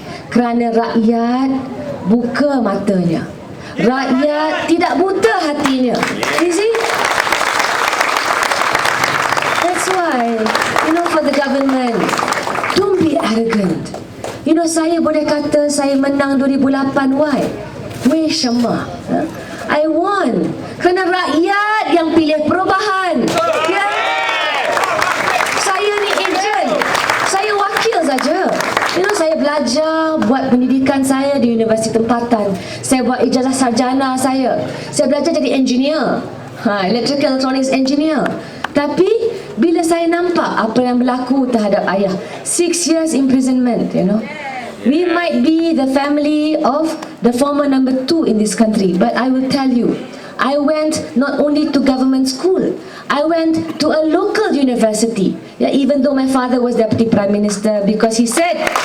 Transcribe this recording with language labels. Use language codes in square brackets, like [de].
[ms] Kerana rakyat buka matanya. Rakyat tidak buta hatinya. [en] You see? That's why, for the government, don't be arrogant. [ms] Saya boleh kata saya menang 2008. [en] Why? [ms] Wei Shema. [en] I won [ms] kerana rakyat yang pilih perubahan. Saya ni ejen, saya wakil saja. Saya belajar buat pendidikan saya di universiti tempatan. Saya buat ijazah sarjana saya. Saya belajar jadi engineer, electrical electronics engineer. Tapi bila saya nampak apa yang berlaku terhadap ayah, [en] 6 years imprisonment, we might be the family of the former number 2 in this country, but I will tell you, I went not only to government school, I went to a local university, even though my father was Deputy Prime Minister, because he said